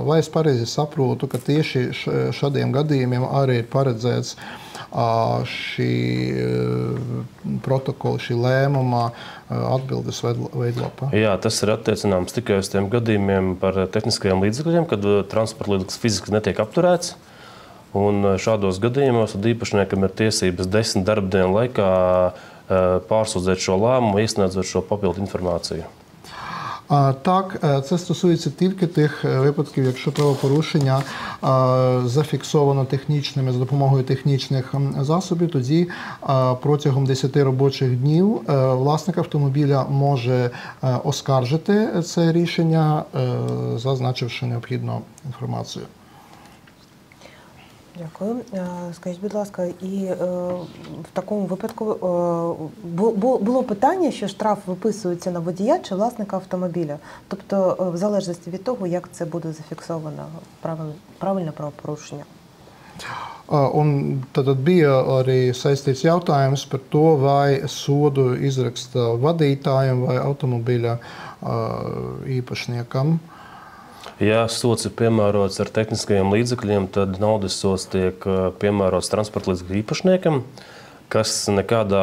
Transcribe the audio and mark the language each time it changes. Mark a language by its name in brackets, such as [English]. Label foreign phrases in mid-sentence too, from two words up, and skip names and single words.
[Latvian] Vai es pareizi saprotu, ka tieši šādiem gadījumiem arī ir paredzēts šī protokola, šī lēmuma atbildes veidlapa? Jā, tas ir attiecināms tikai uz tiem gadījumiem par tehniskajiem līdzekļiem, kad transporta līdzeklis fiziski netiek apturēts. Un šādos gadījumos īpašniekam ir tiesības 10 darba dienu laikā pārsūdzēt šo lēmumu, iesniedzot šo papildu інформацію. [Ukrainian] Так, це стосується тільки тих випадків, якщо правопорушення зафіксовано технічними, за допомогою технічних засобів, тоді протягом 10 робочих днів власник автомобіля може оскаржити це рішення, зазначивши необхідну інформацію. Дякую. Скажіть, будь ласка, і в такому випадку було питання, що штраф виписується на водія чи власника автомобіля? Тобто, в залежності від того, як це буде зафіксовано, правильне правопорушення? [Latvian] Un tad bija arī saistīts jautājums par to, vai sodu izraksta vadītājiem vai automobīļa īpašniekam. Ja sods ir piemērots ar tehniskajiem līdzekļiem, tad naudas sods tiek piemērots transporta līdzekļu īpašniekam, kas nekādā